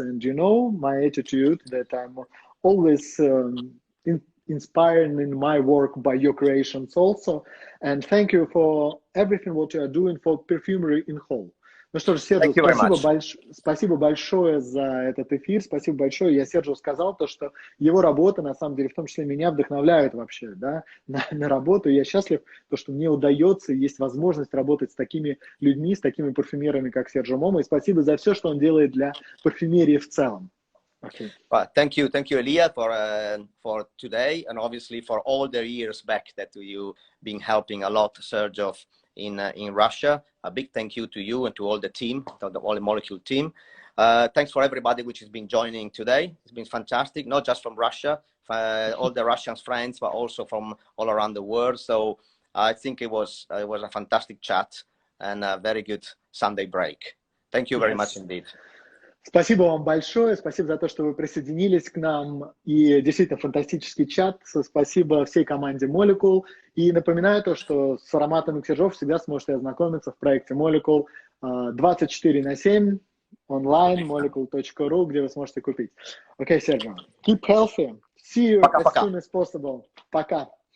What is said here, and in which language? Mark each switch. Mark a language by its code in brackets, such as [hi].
[en] And you know my attitude that I'm always inspired in my work by your creations also. And thank you for everything what you are doing for perfumery in whole. [ru] Ну что ж, Серджо, спасибо большое за этот эфир, спасибо большое. Я Серджо сказал то, что его работа, на самом деле, в том числе меня вдохновляет вообще, да, на работу. Я счастлив, то, что мне удается, есть возможность работать с такими людьми, с такими парфюмерами, как Серджо Момо. И спасибо за все, что он делает для парфюмерии в целом. [en] Okay. Well, thank you, Elia, for today, and obviously for all the years back that you've been helping a lot, Xerjoff, in Russia. A big thank you to you and to all the team, to the All Molecule team. Thanks for everybody which has been joining today. It's been fantastic, not just from Russia, all the Russian friends, but also from all around the world. So I think it was a fantastic chat and a very good Sunday break. Thank you very much indeed. [ru] Спасибо вам большое, спасибо за то, что вы присоединились к нам, и действительно фантастический чат, спасибо всей команде Molecule, и напоминаю то, что с ароматами Xerjoff всегда сможете ознакомиться в проекте Molecule 24/7 онлайн, molecule.ru, где вы сможете купить. [en] Okay, Sergio, keep healthy, see you as soon as possible. [ru] Пока.